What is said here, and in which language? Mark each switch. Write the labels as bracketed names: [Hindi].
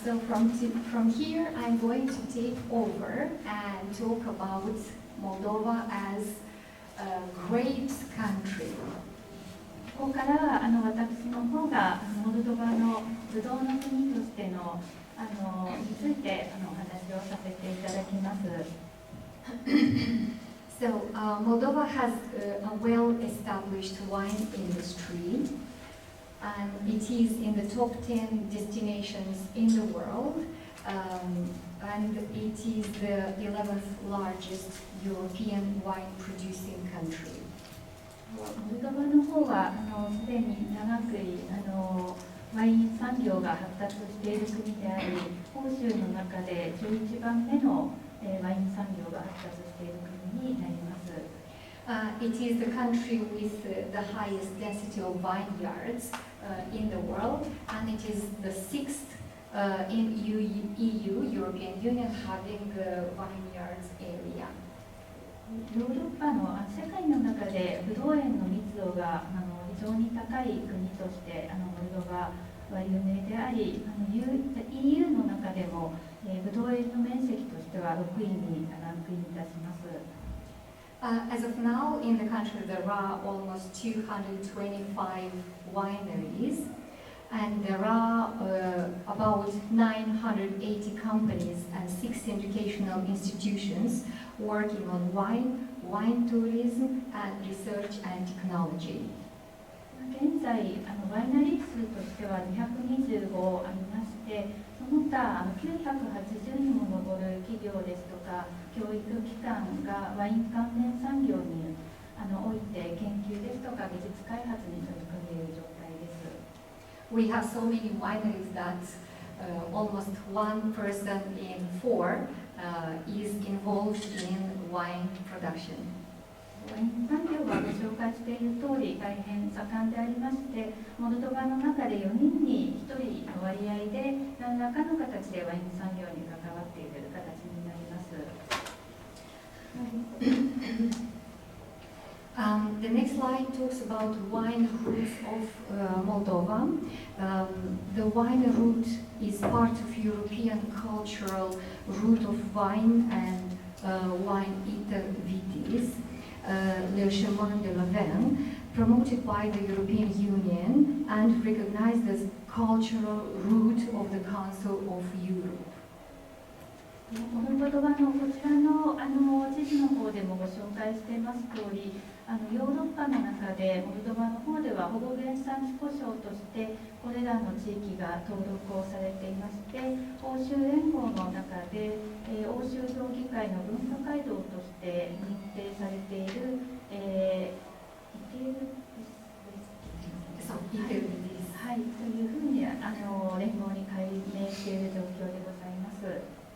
[English] So from here, I'm going to take over and talk about Moldova as a great country. [Japanese] ここからは私の方がモルドバのブドウの国としてのについてお話をさせていただきます。 [English] So Moldova has a well-established wine industry, and it is in the top 10 destinations in the world, and it is the 11th largest European wine-producing country. [Japanese] モルドバの方はすでに長くワイン産業が発達している国であり、欧州の中で11番目のワイン産業が発達している国になります。 [English] It is the country with the highest density of vineyards in the world, and it is the sixth in EU, European Union, having vineyards area. [Japanese] ヨーロッパの世界の中でブドウ園の密度が非常に高い国としてモルドバは有名であり、EU の中でもブドウ園の面積としては6位にランクインいたします。 [English] As of now, in the country, there are almost 225 wineries, and there are about 980 companies and 6 educational institutions working on wine, wine tourism, and research and technology. [Japanese] 現在ワイナリー数としては225ありまして、その他980にも上る企業ですとか教育機関がワイン関連産業において研究ですとか技術開発に取り組んでいる状態です。 [English] We have so many wineries that almost 1 person in 4 is involved in wine production. [Japanese] ワイン産業はご紹介している通り大変盛んでありまして、モルドバの中で4人に1人の割合で何らかの形でワイン産業に関わっている形になります。 [English] The next slide talks about wine routes of Moldova. The wine route is part of European cultural route of wine and wine intervities, Le Chemin de la Vigne, promoted by the European Union and recognized as cultural route of the Council of Europe. [Japanese] モルドバのこちらの地図の方でもご紹介しています通り、ヨーロッパの中でモルドバの方では保護原産地呼称としてこれらの地域が登録をされていまして、欧州連合の中で、欧州評議会の文化街道として認定されている、はい、というふうに連合に改名している状況でございます。